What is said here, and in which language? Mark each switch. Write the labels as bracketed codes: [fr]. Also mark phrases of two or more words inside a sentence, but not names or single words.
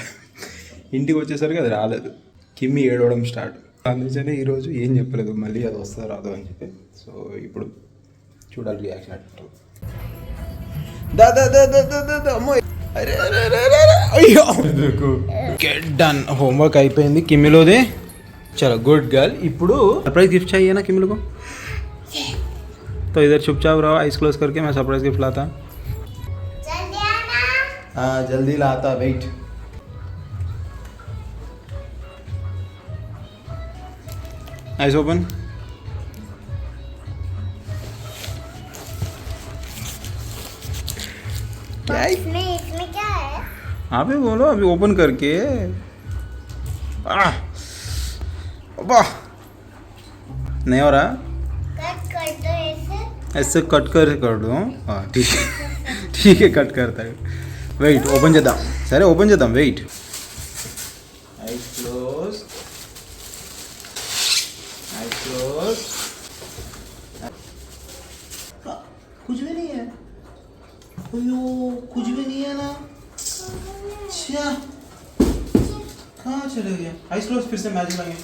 [te] ఇంటికి వచ్చేసరికి అది రాలేదు. కిమ్మి ఏడవడం స్టార్ట్. అందుకని ఈరోజు ఏం చెప్పలేదు, మళ్ళీ అది వస్తుందో రాదో అని చెప్పి. సో ఇప్పుడు చూడాలి రియాక్షన్ అట్టు. అమ్మో అయ్యో [en] get done, [te] హోంవర్క్ అయిపోయింది కిమ్మిలోది. [hi] चलो [en] good girl. [hi] ఇప్పుడు [en] surprise gift [hi] चाहिए ना किमिल को, तो इधर चुपचाप रहो, [en] eyes close [hi] करके मैं [en] surprise gift [hi] लाता. जल्दी आना. हाँ जल्दी लाता, वेट. [en] eyes open. [hi] इसमें क्या है? आप ही बोलो अभी ओपन करके. वाह नहीं हो रहा, कट कर दो ऐसे कट कर दो. हाँ ठीक है कट करता है. [en] wait open [te] చేద్దాం. సరే ఓపెన్ చేద్దాం, వెయిట్. [en] eyes close, eyes close. [hi] कुछ भी नहीं है. अयो कुछ भी नहीं है ना. अच्छा कहाँ चले गया. [en] eyes close, [hi] फिर से मैजिक लगे.